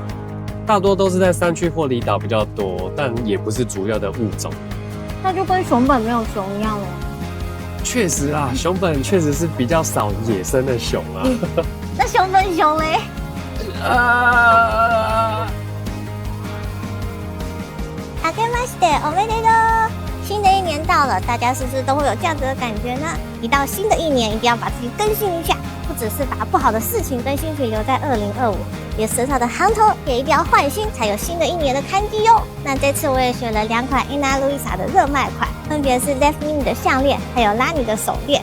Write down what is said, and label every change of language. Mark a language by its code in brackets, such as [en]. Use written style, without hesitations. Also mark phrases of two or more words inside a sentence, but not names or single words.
[zh] 大多都是在山区或离岛比较多，但也不是主要的物种。那就跟熊本没有熊一样了。确实啊，熊本确实是比较少野生的熊啊。那熊本熊嘞？ [ja] 明けましておめでとう！ [zh] 新的一年到了，大家是不是都会有这样子的感觉呢？一到新的一年，一定要把自己更新一下，不只是把不好的事情跟心情留在2025，连身上的行头也一定要换新，才有新的一年的看机哟。那这次我也选了2款 Ana Luisa 的热卖款，分别是 Left Mini 的项链，还有拉尼的手链。